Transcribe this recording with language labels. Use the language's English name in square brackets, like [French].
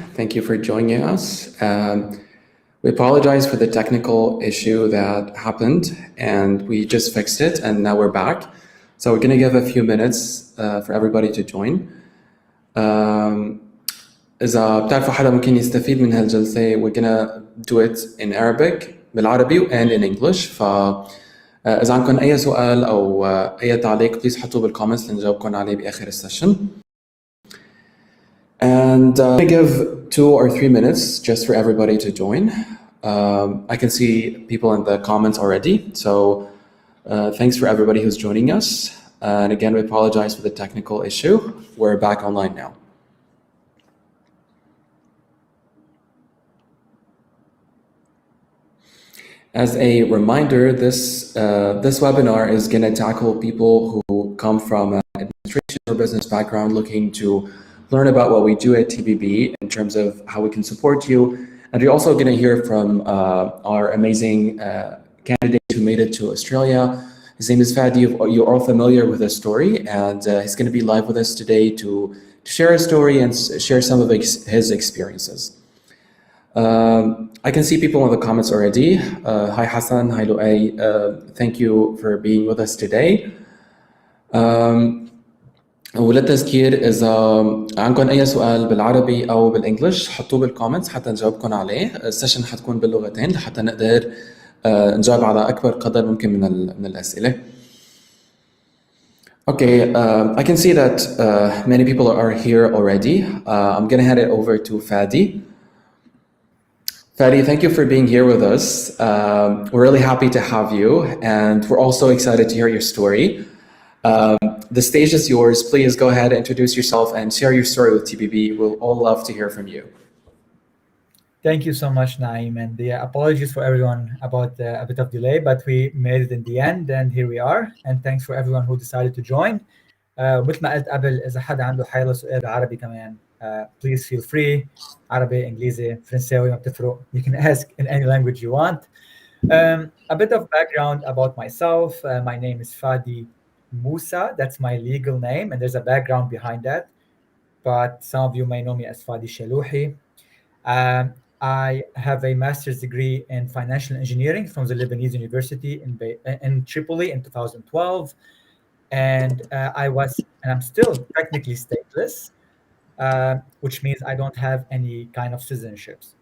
[English] Thank you for joining us. We apologize for the technical issue that happened, and we just fixed it, and now we're back. So we're going to give a few minutes for everybody to join. إذا بتعرفوا حدا ممكن يستفيد من هالجلسة, we're going to do it in Arabic, بالعربي, and in English. [Arabic] إذا عندكم أي سؤال أو أي تعليق, please حطوه بالكومنتس لنجاوبكم عليه بآخر السيشن. [English] And I'm going to give 2 or 3 minutes just for everybody to join. I can see people in the comments already, so thanks for everybody who's joining us. And again, we apologize for the technical issue. We're back online now. As a reminder, this webinar is going to tackle people who come from an administration or business background looking to learn about what we do at TBB in terms of how we can support you. And you're also going to hear from our amazing candidate who made it to Australia. His name is Fadi. You're all familiar with his story, and he's going to be live with us today to share his story and share some of his experiences. I can see people in the comments already. Hi Hassan, hi Luay. Thank you for being with us today. [Arabic] وللتذكير إذا عندكم أي سؤال بالعربي أو بالإنجليش حطوه بالكومنتس حتى نجاوبكم عليه. السيشن حتكون باللغتين لحتى نقدر نجاوب على أكبر قدر ممكن من الأسئلة. [English] Okay, I can see that many people are here already. I'm going to hand it over to Fadi. Fadi, thank you for being here with us. We're really happy to have you, and we're also excited to hear your story. The stage is yours. Please go ahead, introduce yourself, and share your story with TBB. We'll all love to hear from you. Thank you so much, Naeem, and apologies for everyone about a bit of delay, but we made it in the end, and here we are. And thanks for everyone who decided to join. [Arabic] مثل ما قلت قبل, إذا حدا عنده حيلا سؤال عربي كمان, please feel free. عربي, إنجليزي, فرنساوي, ما بتفرق. [English] You can ask in any language you want. A bit of background about myself. My name is Fadi Musa, that's my legal name, and there's a background behind that, but some of you may know me as Fadi Chalouhy. I have a master's degree in financial engineering from the Lebanese University in Tripoli in 2012, and I'm still technically stateless, which means I don't have any kind of citizenships.